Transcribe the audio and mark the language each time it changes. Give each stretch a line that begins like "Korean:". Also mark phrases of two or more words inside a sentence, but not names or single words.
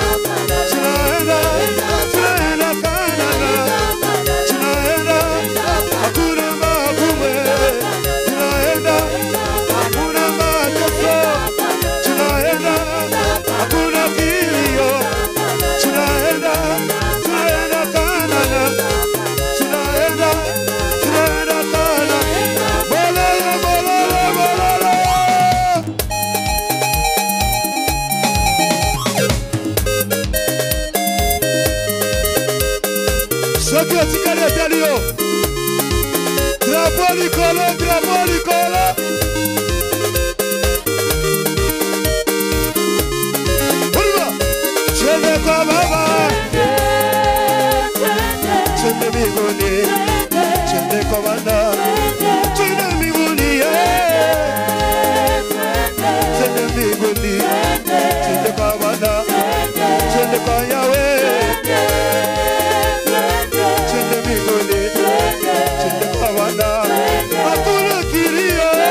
Swahili: tunaenda tunaenda Kanada, tunaenda hakuna magumu, tunaenda hakuna mateso, tunaenda hakuna kilio, tunaenda tunaenda Kanada, tunaenda tunaenda Kanada.
Lingala: Bolala bolala bolala. Soki otikali etali yo. Drapeau likolo, drapeau likolo. Hurra!
Swahili: Twende kwa baba, twende mbinguni, twende kwa baba, twende mbinguni, twende mbinguni, twende kwa baba, twende kwa Yahweh, twende mbinguni, twende kwa baba, hakuna kilio,